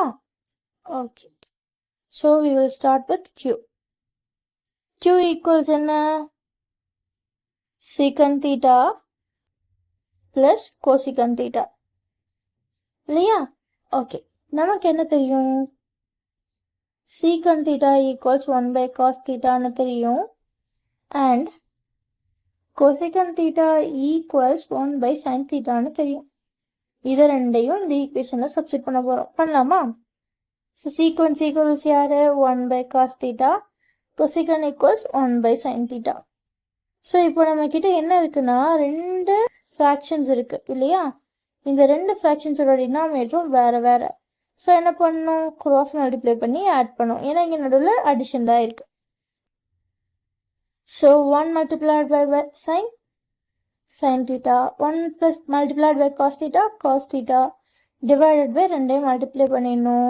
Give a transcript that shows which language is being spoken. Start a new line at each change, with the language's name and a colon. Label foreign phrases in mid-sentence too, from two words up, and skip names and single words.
English: Okay, so we will start with Q. Q equals என்ன? secant theta plus cosecant theta இல்லையா? ஓகே,
Tamil: நமக்கு என்ன தெரியும்?
English: secant theta equals 1 by cos theta
Tamil: ன்னு தெரியும்.
English: and cosecant theta equals 1 by sin theta
Tamil: ன்னு தெரியும். இதை ரெண்டையும் இந்த ஈக்குவேஷனில் சப்ஸ்டிட் பண்ண போகிறோம். பண்ணலாமா?
English: so sequence equals
Tamil: யார்?
English: 1 by cos theta, cosecant equals 1 by sin theta.
Tamil: ஸோ இப்போ நம்ம கிட்ட என்ன இருக்குன்னா, ரெண்டு ஃப்ராக்ஷன்ஸ் இருக்கு இல்லையா? இந்த ரெண்டு ஃப்ராக்ஷன்ஸோட டினாமினேட்டரும் வேறு வேறு. ஸோ என்ன பண்ணணும்?
English: cross multiply
Tamil: பண்ணி ஆட் பண்ணும். ஏன்னா இங்கே நடுவில் அடிஷன் தான் இருக்கு.
English: so 1 multiplied by sin theta, 1 plus multiplied by cos theta divided by
Tamil: ரெண்டையும் மல்டிப்ளை பண்ணிடணும்.